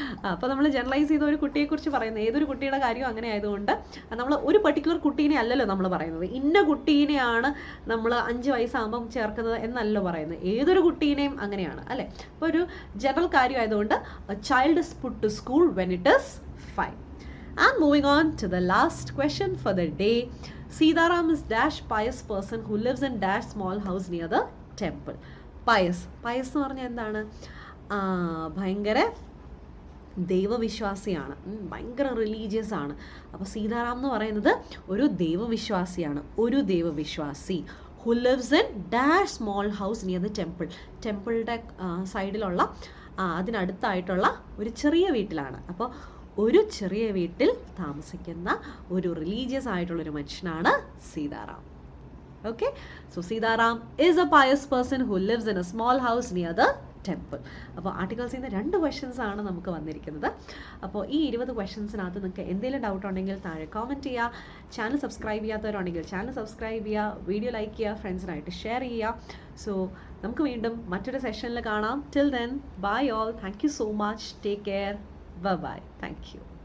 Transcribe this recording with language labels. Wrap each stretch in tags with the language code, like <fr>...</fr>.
<ml>അപ്പോൾ നമ്മൾ ജനറലൈസ് ചെയ്ത ഒരു കുട്ടിയെക്കുറിച്ച് പറയുന്നത്, ഏതൊരു കുട്ടിയുടെ കാര്യം അങ്ങനെ ആയതുകൊണ്ട് നമ്മൾ ഒരു പർട്ടിക്കുലർ കുട്ടീനെ അല്ലല്ലോ നമ്മൾ പറയുന്നത്. ഇന്ന കുട്ടീനെയാണ് നമ്മൾ 5 വയസ്സാകുമ്പം ചേർക്കുന്നത് എന്നല്ലോ പറയുന്നത്. ഏതൊരു കുട്ടീനെയും അങ്ങനെയാണ് അല്ലേ. അപ്പോൾ ഒരു ജനറൽ കാര്യം ആയതുകൊണ്ട്</ml> <en>Child is put to school when it is 5. And moving on to the last question for the day. Sitaram is dash pious person who lives in dash small house near the temple.</en> <ml>Pious എന്ന് പറഞ്ഞാൽ എന്താണ്? ഭയങ്കര ദൈവവിശ്വാസിയാണ്, ഭയങ്കര religious ആണ്. അപ്പോൾ സീതാറാം എന്ന് പറയുന്നത് ഒരു ദൈവവിശ്വാസിയാണ്. ഒരു ദൈവവിശ്വാസി</ml> <en>who lives in dash small house near the temple.</en> <ml>ടെമ്പിളുടെ സൈഡിലുള്ള അതിനടുത്തായിട്ടുള്ള ഒരു ചെറിയ വീട്ടിലാണ്. അപ്പോൾ ഒരു ചെറിയ വീട്ടിൽ താമസിക്കുന്ന ഒരു റിലീജിയസ് ആയിട്ടുള്ളൊരു മനുഷ്യനാണ് Sitaram.</ml> <en>Okay, so Sitaram is a pious person who lives in a small house near the temple.</en> <ml>അപ്പോൾ ആർട്ടിക്കിൾസിൽ നിന്ന് 2 ക്വസ്റ്റ്യൻസ് ആണ് നമുക്ക് വന്നിരിക്കുന്നത്. അപ്പോൾ ഈ 20 ക്വസ്റ്റ്യൻസിനകത്ത് നിങ്ങൾക്ക് എന്തെങ്കിലും ഡൗട്ട് ഉണ്ടെങ്കിൽ താഴെ കോമെൻറ്റ് ചെയ്യുക. ചാനൽ സബ്സ്ക്രൈബ് ചെയ്യാത്തവരുണ്ടെങ്കിൽ ചാനൽ സബ്സ്ക്രൈബ് ചെയ്യുക, വീഡിയോ ലൈക്ക് ചെയ്യുക, ഫ്രണ്ട്സിനായിട്ട് ഷെയർ ചെയ്യുക.</ml> <en>so</en> <ml>നമുക്ക് വീണ്ടും മറ്റൊരു സെഷനിൽ കാണാം.</ml> <en>Till then bye all. Thank you so much. Take care. Bye bye. Thank you.</en>